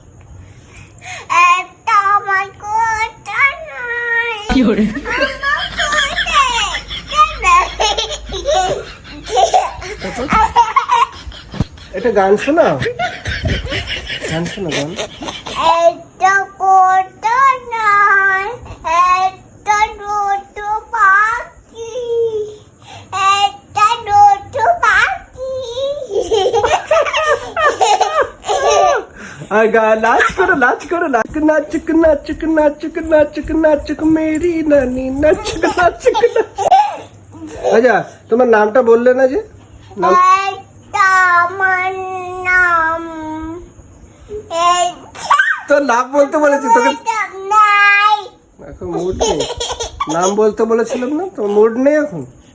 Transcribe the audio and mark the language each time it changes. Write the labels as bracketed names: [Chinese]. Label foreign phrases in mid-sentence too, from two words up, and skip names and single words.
[Bangla] এটা গান শোনাও, গান শোনো, গান। [Hindi] नाच करो, नाच करो, नाच नाच नाच नाच नाच नाच मेरी नानी नाच नाच। [Bangla] अच्छा, তোমার নামটা বললে না যে? তো নাম বলতে বলেছি তোকে, এখন মুড নেই। নাম বলতে বলেছিলাম না, তোমার মুড নেই এখন।